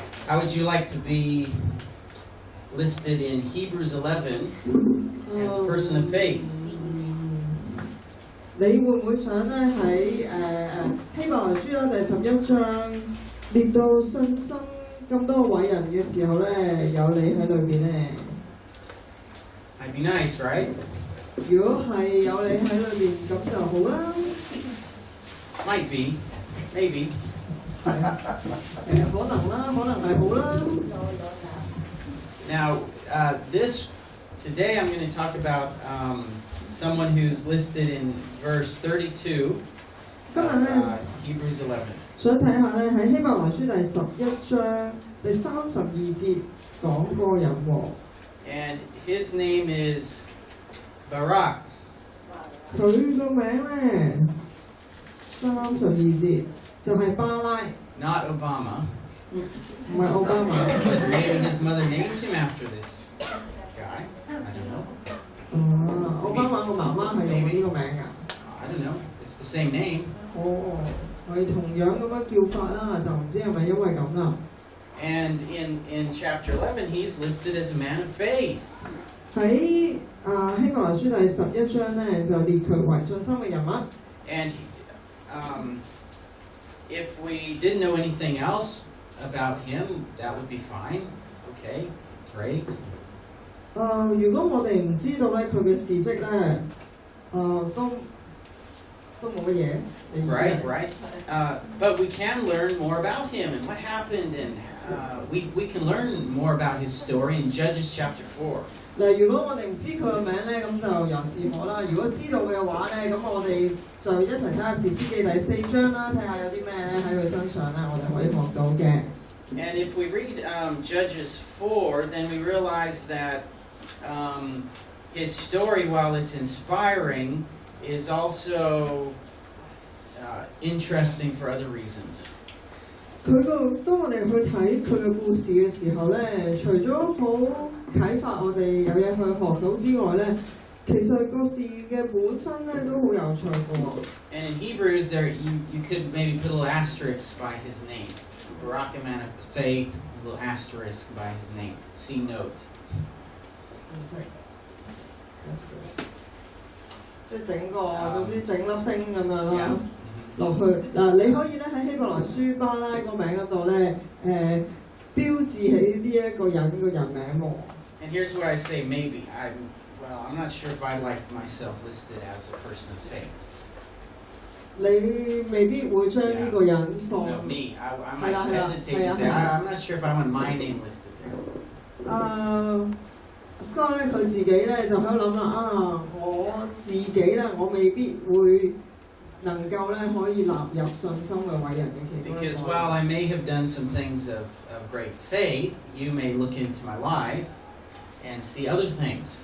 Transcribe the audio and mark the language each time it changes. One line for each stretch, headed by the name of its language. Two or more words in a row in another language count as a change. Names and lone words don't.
English: How would you like to be listed in Hebrews 11 as a person of faith?
Cantonese: 你會唔會想咧喺希伯來書啦第11章列到信心咁多偉人嘅時候咧，有你喺裏邊咧？
English: That'd be nice, right?
Cantonese: 如果係有你喺裏邊，咁就好啦。
English: Might be, maybe.
Cantonese: 係可能啦，可能係好啦。
English: Now, today I'm going to talk about someone who's listed in verse 32 Hebrews 11.
Cantonese: 想睇下咧喺希伯來書第11章第32節講個人喎。
English: And his name is Barak.
Cantonese: 佢個名咧32節就係巴拉。
English: Not Obama.
Cantonese: 唔係奧巴馬。
English: But maybe his mother named him after this guy. I don't know.
Cantonese: 奧巴馬個媽媽係用呢個名㗎。
English: I don't know. It's the same name.
Cantonese: 係同樣咁樣叫法啦，就唔知係咪因為咁啦。
English: And in chapter 11, he's listed as a man of faith.
Cantonese: 喺希伯來書第11章咧，就列佢為信心嘅人物。
English: And if we didn't know anything else about him, that would be fine. Okay, great.
Cantonese: 如果我哋唔知道咧佢嘅事蹟咧，都冇乜嘢。
English: Right. But we can learn more about him and what happened, and we can learn more about his story in Judges chapter 4.
Cantonese: 嗱，如果我哋唔知佢個名咧，咁就由自可啦。如果知道嘅話咧，咁我哋就一齊睇下士師記第4章啦，睇下有啲咩咧喺佢身上咧，我哋可以學到嘅。
English: And if we read Judges 4, then we realize that his story, while it's inspiring, is also interesting for other reasons.
Cantonese: 當我哋去睇佢嘅故事嘅時候咧，除咗好啟發我哋有嘢去學到之外咧，其實個事嘅本身咧都好有趣嘅喎。
English: And in Hebrews, there you could maybe put a little asterisk by his name. Barak, a man of faith, a little asterisk by his name. See note.
Cantonese: 即係整個，總之整粒星咁樣咯。落去嗱，你可以咧喺希伯來書巴拉個名嗰度咧，標誌起呢一個人個人名喎。
English: And here's where I say maybe. I'm not sure if I like myself listed as a person of faith.
Cantonese: 你未必會將呢個人放。
English: No, me. I might hesitate to say. I'm not sure if I want my name listed there.
Cantonese: Scott 咧佢自己咧就喺度諗啦，我自己咧我未必會能夠咧可以納入信心嘅偉人嘅其中一個。
English: Because while I may have done some things of great faith, you may look into my life and see other things.